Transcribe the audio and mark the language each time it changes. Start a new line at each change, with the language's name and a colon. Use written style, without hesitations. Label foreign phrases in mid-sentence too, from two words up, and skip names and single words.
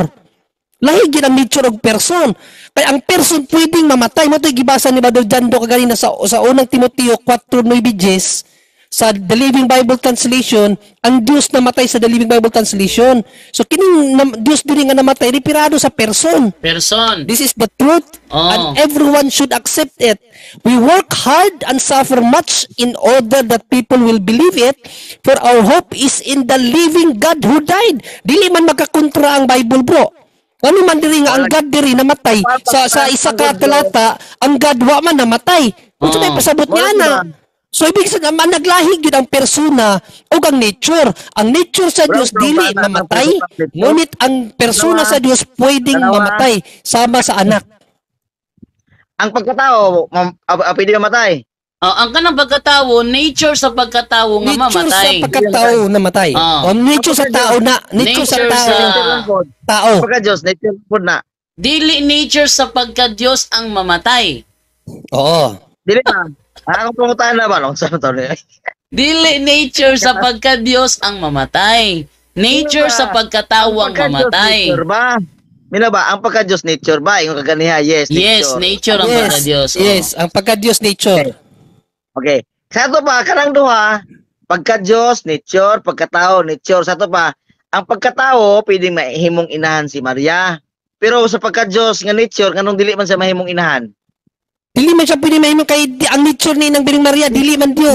Cebuano: Lahi gid ang nature og person. Kaya ang person pwedeng mamatay. Mo to'y gibasa ni Brother Jando kaganina sa unang Timoteo 4:9 sa The Living Bible Translation, ang Dios namatay sa The Living Bible Translation. So kining Dios diri nga namatay repirado sa person.
English: This is the truth and everyone should accept it. We work hard and suffer much in order that people will believe it, for our hope is in the living God who died.
Cebuano: Dili man magkakontra ang Bible, bro. Ano man diri nga ang God diri namatay sa isa ka talata, ang God wa man namatay. Unsa may pasabot niya na? So
Filipino: ibig sabihin
Cebuano: naglahi gyud ang persona ug ang nature. Ang nature sa Dios dili mamatay, ngunit ang persona sa Dios pwedeng mamatay sama sa anak. Ang pagkatao, pwede mamatay. Ang kanang pagkatao, nature sa pagkatao nga Nature sa mamatay. pagkatao namatay. O nature sa tao na, nature sa Nature tao. sa- Tao. Pagka-Diyos, nature food na. Dili nature sa pagka-Diyos ang mamatay. Oo. Dili na. Akong pangutan na ba? Nung saan to? Dili nature sa pagka-Diyos ang mamatay. Nature sa pagkatao ang mamatay. Nature ba? Mina ba, ang pagka-Diyos nature ba? Yung kaganiha, yes, Yes, nature ang pagka-Diyos. Yes, ang pagka-Diyos nature. Okay. Sa to pa, kanang duha, pagka-Diyos, nature, pagkatao, nature. Sa to pa, ang pagkatao, pwedeng mahimong inahan si Maria. Pero sa pagka-Diyos nga nature, kanong dili man siya mahimong inahan. Dili man siya pwede mahimong kay ang nature ni Inang Biring Maria, dili man Dios.